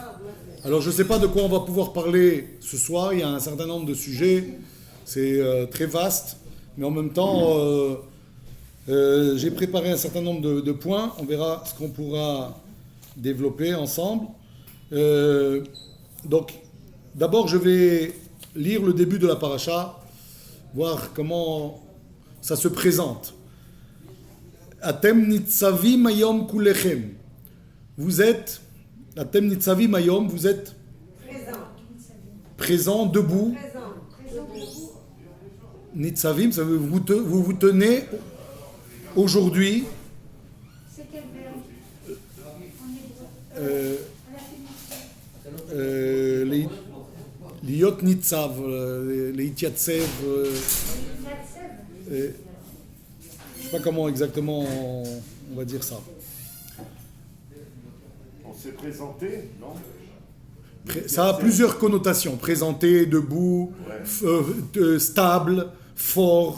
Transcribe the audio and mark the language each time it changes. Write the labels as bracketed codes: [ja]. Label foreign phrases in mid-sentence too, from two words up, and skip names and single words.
[fr] Alors je ne sais pas de quoi on va pouvoir parler ce soir, il y a un certain nombre de sujets, c'est très vaste, mais en même temps j'ai préparé un certain nombre de points, on verra ce qu'on pourra développer ensemble. Donc d'abord je vais lire le début de la paracha, voir comment ça se présente. [he] אתם נצבים היום כלכם. [fr] Vous êtes, [he] אתם נצבים היום, [fr] vous êtes présent, debout. Nitzavim, ça veut dire vous vous tenez aujourd'hui. C'est quel verbe [he] להיות נצב, להתיצב. [fr] Je ne sais pas comment exactement on va dire ça. On s'est présenté, non? Ça a plusieurs connotations. Présenté, debout, stable, fort.